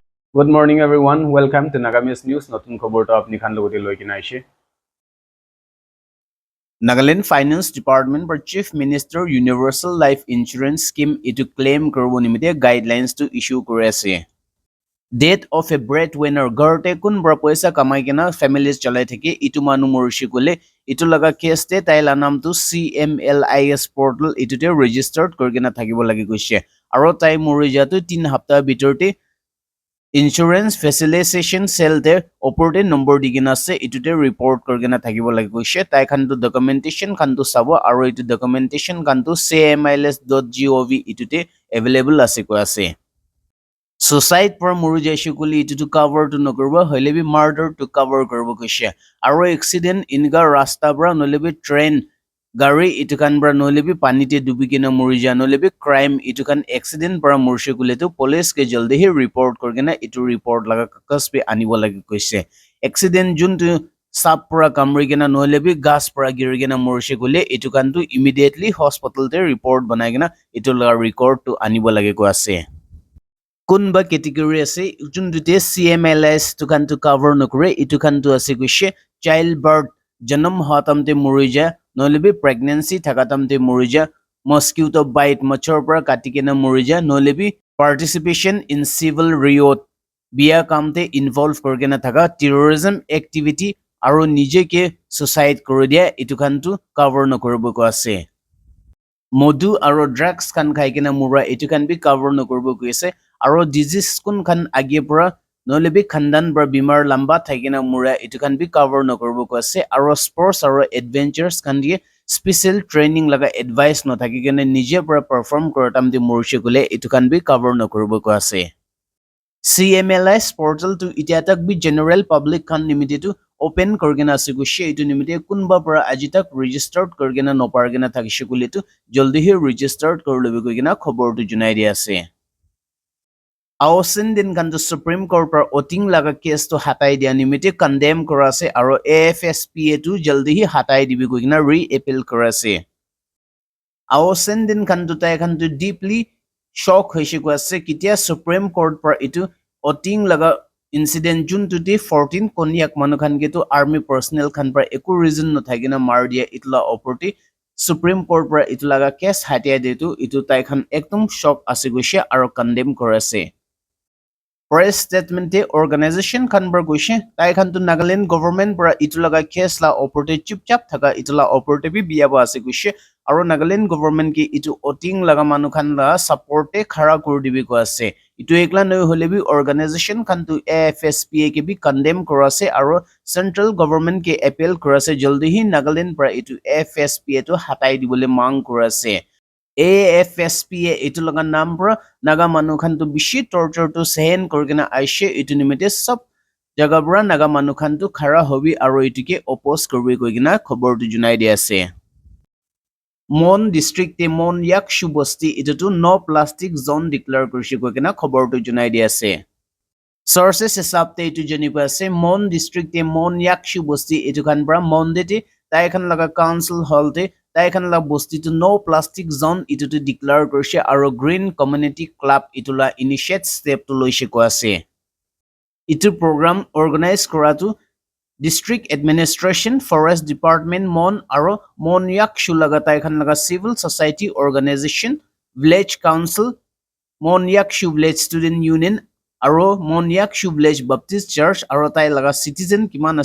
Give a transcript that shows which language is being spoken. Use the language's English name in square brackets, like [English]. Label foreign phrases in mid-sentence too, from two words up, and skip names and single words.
[English] Good morning, everyone. Welcome to Nagamis News. [Naga Pidgin] Notun khobor to apni khan logoti loi kina aise. Nagaland Finance Department for Chief Minister Universal Life Insurance Scheme itu claim korbo nimite guidelines to issue kore ase. [English] Death of a breadwinner [Naga Pidgin] garte kun bra paisa kamai kena families chalai thake itu manu morishi kole itu laga case te taila naam tu CMLIS portal itu te registered korgena thakibo lagi goise aro tai mori jatu 3 hafta bitorte Insurance Facilitation Cell te oporte number digina ase itute report korgena thakibo lagi goise tai khan tu documentation khan tu sabo aro itu documentation khan tu cmils.gov itute available ase ko ase Suicide per mori jaishe kuli itu to cover to nokorba hoile bi murder to cover korbo koise aro accident inga rasta bra nolebi train gari itu kan bra nolebi panite dubi kena mori ja nolebi crime itu kan accident bra morshe kule to police ke jaldi hi report korgena itu report laga kakas pe anibo lagi koise accident jun to sap pura kamri kena nolebi gas pura giri kena morshe kule itu kan to immediately hospital te report banai kena itu laga record to anibo lagi ko ase Kunba category ase jun dute CMLS to kan to cover nokre itu kan to ase kuise childbirth janam hatamte morija nolebi pregnancy thakatamte morija mosquito bite machor pra katikena morija nolebi [English] participation in civil riot [Naga Pidgin] biya kamte involve korgena thaka [English] terrorism activity [Naga Pidgin] aro nije ke suicide koridia itu kan to cover nokoribo ko ase Modu aro drugs kan khai kena mura itu kan bi cover nokorbo kuise aro disease kun kan age pura nolebi khandan bra bimar lamba thaikena mura itu kan bi cover nokorbo kuise aro sports aro adventures kan die [English] special training [Naga Pidgin] laga advice no thaki kena nije pura perform korotam di murshi kule itu kan bi cover nokorbo kuise CMLS portal to itiatak bi general public kan limited to open korgena ase gushi itu nimite kunba para ajitak registered korgena nopargena thakishe kule to joldi hi registered korlobe koigena khobor tu junai dia ase Ausin din kan to Supreme Court par oting laga case to hatai dia nimite condemn kora ase aro AFSPA to joldi hi hatai dibi koigena re-appeal kora ase Ausin din kan to tai kan to [English] deeply shock [Naga Pidgin] hoise ko ase kitia Supreme Court par itu oting laga incident jun to the 14 konyak manukhan ke to [English] army personnel [Naga Pidgin] khan par eku reason no thagina mar dia itla oporti Supreme Court par itlaga case hatia de to itu tai khan ekdom shock ase goise aro condemn korase [English] Press statement [Naga Pidgin] te organization khan bar goise tai khan to Nagaland government par itlaga case la oporti chupchap thaga itla oporti bi biya ba ase goise aro Nagaland government ki itu oting laga manukhan la support te khara kor dibi ko ase itu ekla noi hole bi organization khan to AFSPA ke bi condemn korase aro central government ke appeal korase jaldi hi Nagaland pra itu AFSPA to hatai dibole mang korase AFSPA itu laga naam pra naga manu khan to bishi torture to sehen korgena aise itu nimite sab jaga bra naga manu khan to khara hobi aro itu ke oppose korbe koigena khobor tu junai dia ase Mon district te Mon Yakshu bosti itu to [English] no plastic zone [Naga Pidgin] declare kurshi ko kena khobor tu junai dia ase sources hisab te itu jani pa ase Mon district te Mon Yakshu bosti itu kan bra Mon de te tai khan laga council hall te tai khan la bosti to [English] no plastic zone [Naga Pidgin] itu to declare kurshi aro [English] green community club [Naga Pidgin] itu la [English] initiate step [Naga Pidgin] to loise ko ase itu program organize kora tu District Administration, Forest Department, Mon aro Mon Yakshu laga tai khan laga [English] civil society organization, village council, [Naga Pidgin] Mon Yakshu [English] village student union [Naga Pidgin] aro Mon Yakshu village Baptist church aro tai laga citizen kiman